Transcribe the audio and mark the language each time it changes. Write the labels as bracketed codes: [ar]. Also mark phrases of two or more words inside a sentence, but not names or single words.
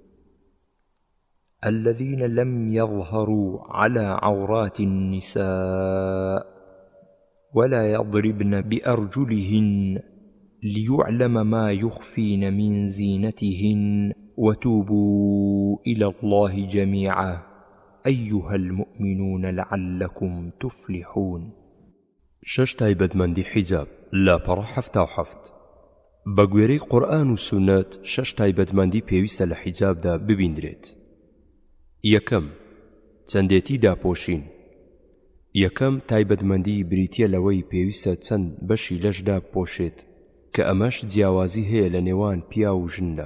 [ar] الذين لم يظهروا على عورات النساء ولا يضربن بأرجلهن ليعلم ما يخفين من زينتهن وتوبوا إلى الله جميعا أيها المؤمنون لعلكم تفلحون. [ckb] 6 تایبەتمەندی حیجاب لاپەڕە 77. بە گوێرەی قورئان و سونەت 6 تایبەتمەندی پێویستە لە حیجابدا ببیندرێت. یەکەم، چەندێتی داپۆشین. یەکەم تایبەتمەندی بریتیە لەوەی پێویستە چەند بەشی لەشدا بپۆشێت کە ئەمەش جیاوازی هەیە لە نێوان پیا و ژندا.